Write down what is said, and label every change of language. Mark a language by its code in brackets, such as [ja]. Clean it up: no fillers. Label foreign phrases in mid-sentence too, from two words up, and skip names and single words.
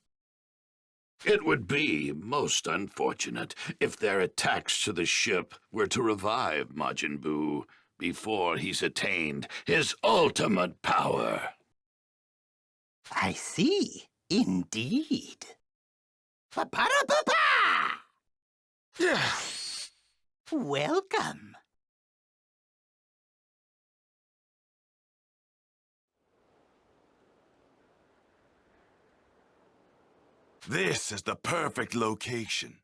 [en] It would be most unfortunate if their attacks to the ship were to revive Majin Buu before he's attained his ultimate power. I see. Indeed. Pa-pa-da-pa-pa! Welcome. This is the perfect location.